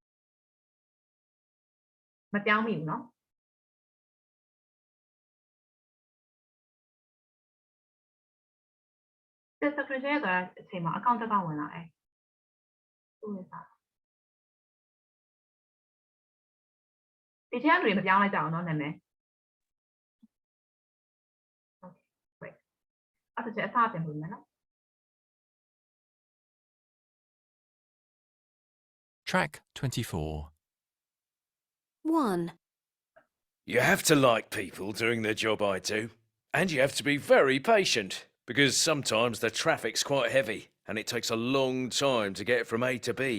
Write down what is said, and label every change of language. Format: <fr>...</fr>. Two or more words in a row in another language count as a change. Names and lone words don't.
<my>မပြောင်းမိဘူးเนาะ secretary ရဲ့အချိန်မှာအကောင့်တစ်ကောင့်ဝင်လာတယ်သူ့ရဲ့စာဒီထဲကလူတွေမပြောင်းလိုက်ကြအောင်เนาะနာမည်</my> <en>Okay great</en> <my>အဲ့ဒါကျအစားပြန်ပြင်မယ်နော်</my> <en>Track 24. 1. You have to like people doing the job I do, and you have to be very patient, because sometimes the traffic's quite heavy and it takes a long time to get from A to B.</en>